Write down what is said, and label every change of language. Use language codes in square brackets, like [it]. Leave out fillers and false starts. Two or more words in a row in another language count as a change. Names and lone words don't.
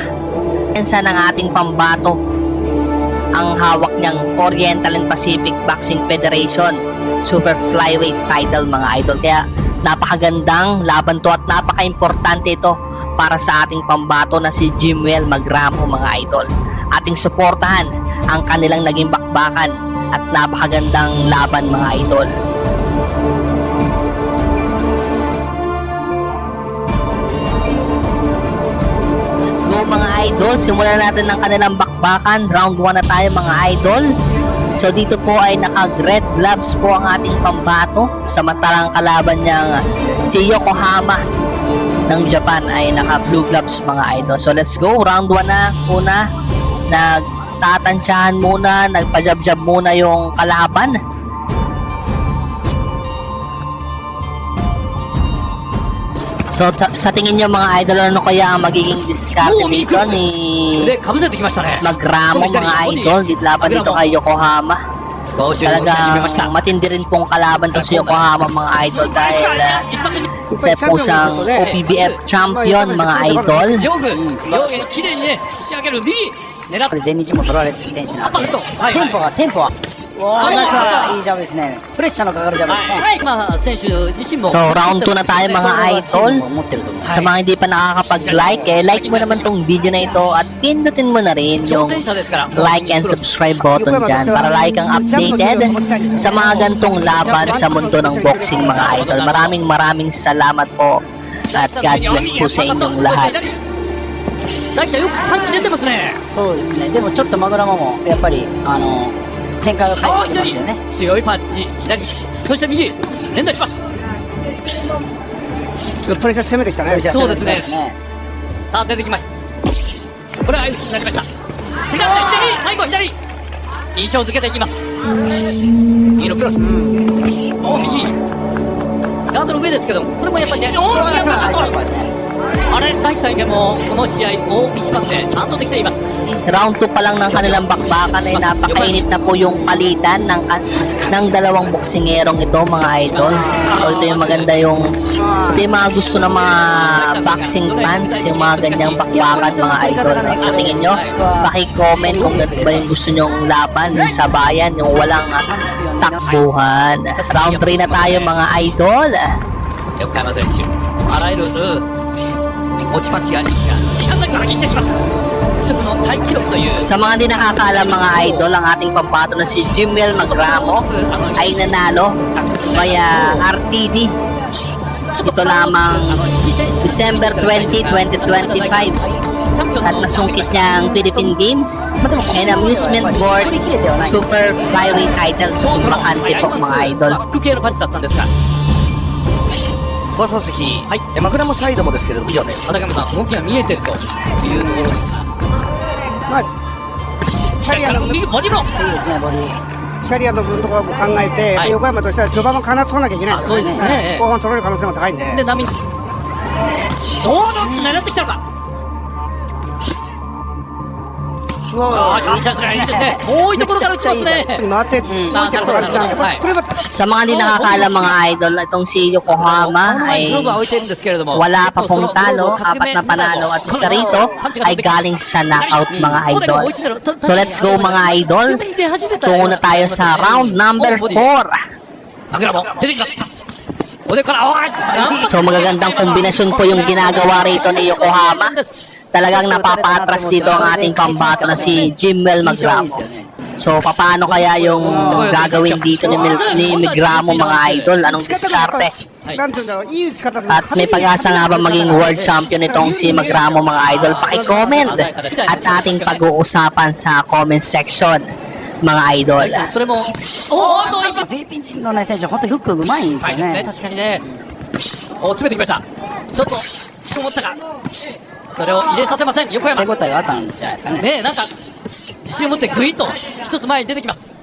[tl] Pensa ng ating pambato ang hawak niyang Oriental and Pacific Boxing Federation Super Flyweight title mga idol. Kaya napakagandang laban to at napaka-importante ito para sa ating pambato na si Jimiel Magramo mga idol. Ating suportahan ang kanilang naging bakbakan at napakagandang laban mga idol. [en] Let's go [tl] mga idol, simulan natin ng kanilang bakbakan. Round 1 na tayo mga idol. So dito po ay naka-red gloves po ang ating pambato. Samantalang kalaban niyang si Yokohama ng Japan ay naka-blue gloves mga idol. So [en] let's go, [tl] round 1 na. Una, nagtatansyahan muna, nagpa-jab-jab muna yung kalaban. So sa tingin niyo mga idol, ano kaya ang magiging diskarte dito ni [ja] でかぶせてきましたね [tl] Magramo mga idol? Laban dito kay Yokohama. [ja] 少し動き始めました [tl] Talagang matindi rin pong kalaban to si Yokohama mga idol dahil [ja] 一発に [tl] isa po siyang [en] OPBF champion [tl] mga idol. [ja] 上下に綺麗にね仕上げる右狙って全日も取られてる選手なんで、はいテンポは、いいジャブですね。プレッシャーのかかるジャブですね。はいまあ選手自身も [tl] So round 2 na tayo mga idol. [ja] 持ってると思う。 [tl] Sa mga hindi pa nakakapag-like, like mo naman tong video na ito at pindutin mo na rin yung [ja] 挑戦者ですから [en] like and subscribe button [tl] dyan para like kang updated sa mga gantong laban sa mundo ng boxing mga idol. Maraming salamat po at [en] God bless [tl] po sa inyong lahat. [ja] 大輝さんよくパンチ出てますねそうですね。でもちょっとマグラマもやっぱり展開が変えてきますよね。強いパンチ左そして右連打しますプレッシャー攻めてきたね。そうですねさあ出てきましたこれは相打ちになりました手が左最後左印象付けていきます右のクロスお右ガードの上ですけどこれもやっぱりねおーあれ大輝さんもこの試合大一番でちゃんとできています [tl] Round 2 pa lang ng kanilang bakbakan ay napakainit na po yung palitan ng dalawang boksingerong ito mga idol. So ito yung maganda yung mga gusto ng mga [en] boxing fans, [tl] yung mga ganyang bakbakan mga idol. Sa tingin nyo, paki-comment kung ano ba yung gusto nyong laban, yung sabayan, yung walang takbuhan. Round 3 na tayo mga idol. [ja] 横山選手あらゆる落ちパンチがありますがいかんなく発揮していきます一つのタイ記録という [tl] Sa mga di nakakaalam mga idol, ang ating pambato na si Jimiel Magramo ay nanalo via RTD. Ito lamang December 20, 2025 at nasungkit niya ang Philippine Games and Amusement Board Super Flyweight title bakante po mga idol. [ja] フック系のパンチだったんですが放送席、マグラムサイドもですけれども以上です。畠上さん動きが見えてるというところですまあキャリアの右ボディブローいいですねボディ。キャリアの分とかも考えて、はい横山としては序盤も必ず取らなきゃいけないですよそうですね後半取れる可能性も高いんで。で波狙ってきたのか。ああ、いいチャンスね。いいですね。遠いところから打ちますね。回ってついてるからこれは [tl] Sa mga di nakakaalam mga idol, itong si Yokohama [ja] グ [tl] ay [ja] ローブは置いてるんですけれども、 [tl] wala pa pong talo, 4 na panalo at isa rito ay galing sa knockout mga idol. So [en] let's go [tl] mga idol. Tungo na tayo sa [en] round number 4. [ja] マグラも出てきます。おでから、おい。 [tl] So magagandang kombinasyon po yung ginagawa rito ni Yokohama. Talagang napapatras dito ang ating pambato na si Jimwell Magramos. So paano kaya yung gagawin dito ni Magramo mga idol? Anong diskarte? [ja] なんていうんだろういい打ち方で [tl] At may pag-asa nga ba maging [en] world champion [tl] itong si Magramo mga idol? Paki-comment at ating pag-uusapan sa [en] comment section [tl] mga idol. [ja] それも、おー、一発。フィリピン人の、ね、選手は本当にフックうまいんですよね。確かにね。お、詰めてきました。ちょっと、引き込もったか。それを入れさせません、横山。手応えがあったんじゃないですかね。ねえ、なんか、自信を持ってグイッと一つ前に出てきます。